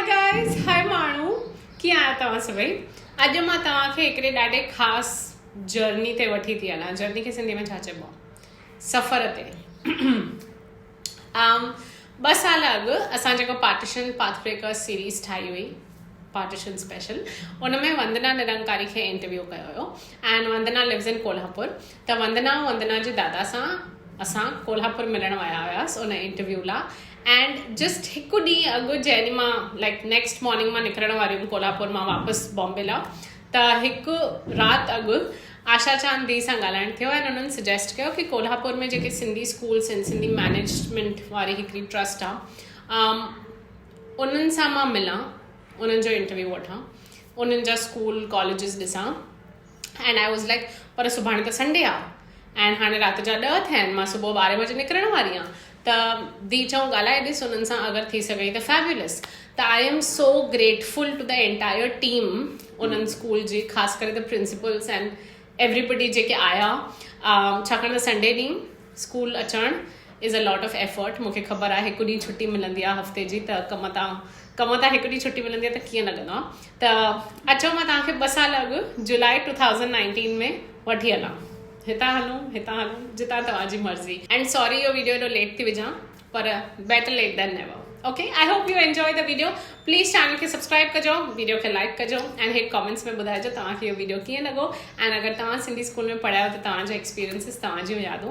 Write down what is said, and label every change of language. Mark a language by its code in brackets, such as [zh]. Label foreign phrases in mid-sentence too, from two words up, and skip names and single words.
[sd] गाइस, हाय माण्हू, कीअं आहियो तव्हां सभई? अॼु मां तव्हांखे हिकिड़े ॾाढे ख़ासि जर्नी ते वठी थी हलां। जर्नी खे सिंधी में छा चइबो आहे? सफ़र ते। 2 साल अॻु असां जेको [en] Partition Pathbreakers series [sd] ठाही हुई, [en] Partition special, [sd] उन में वंदना निरंकारी खे इंटरव्यू कयो हुयो। [en] And Vandana lives in Kolhapur. [sd] त वंदना जे दादा सां असां कोल्हापुर मिलण विया हुआसीं उन इंटरव्यू लाइ। एंड जस्ट हिकु ॾींहुं अॻु जंहिं मां [en] next morning [sd] मां निकिरण वारी हुयमि कोल्हापुर मां वापसि बॉम्बे लाइ, त हिकु राति अॻु आशा चांद दी सां ॻाल्हाइणु थियो ऐं उन्हनि सजेस्ट कयो कि कोल्हापुर में जेके [en] Sindhi schools [sd] आहिनि, सिंधी मैनेजमेंट वारी हिकिड़ी ट्रस्ट आहे, उन्हनि सां मां मिलां, उन्हनि जो इंटरव्यू वठां, उन्हनि जा [en] school colleges [sd] ॾिसां। [en] And I was like, [sd] पर सुभाणे त संडे आहे एंड हाणे राति जा 10 थिया आहिनि, मां सुबुह 12 बजे निकिरण वारी आहियां। त दी चऊं ॻाल्हाए ॾिस उन्हनि सां, अगरि थी सघई त फैब्युलस। त [en] I am so grateful to the entire team [sd] उन्हनि स्कूल जी, ख़ासि करे [en] the principals and everybody [sd] जेके आया, छाकाणि त संडे ॾींहुं स्कूल अचणु [en] is a lot of effort. [sd] मूंखे ख़बर आहे हिकु ॾींहुं छुटी मिलंदी आहे हफ़्ते जी, त कम तां हिकु ॾींहुं छुटी मिलंदी आहे त कीअं लॻंदो आहे। त अचो मां तव्हांखे 2 साल अॻु जुलाई 2019 में वठी हलां। हितां हलूं जितां तव्हांजी मर्ज़ी। [en] And sorry [sd] इहो वीडियो एॾो लेट थी विझां, पर [en] better late than never. Okay, I hope you enjoy the video. [sd] प्लीज़ चैनल खे सब्सक्राइब कजो, वीडियो खे लाइक कजो एंड हिकु कमेंट्स में ॿुधाइजो तव्हांखे इहो वीडियो कीअं लॻो। एंड अगरि तव्हां सिंधी स्कूल में पढ़िया आहियो त तव्हांजा एक्सपीरियंसिस, तव्हांजियूं यादूं।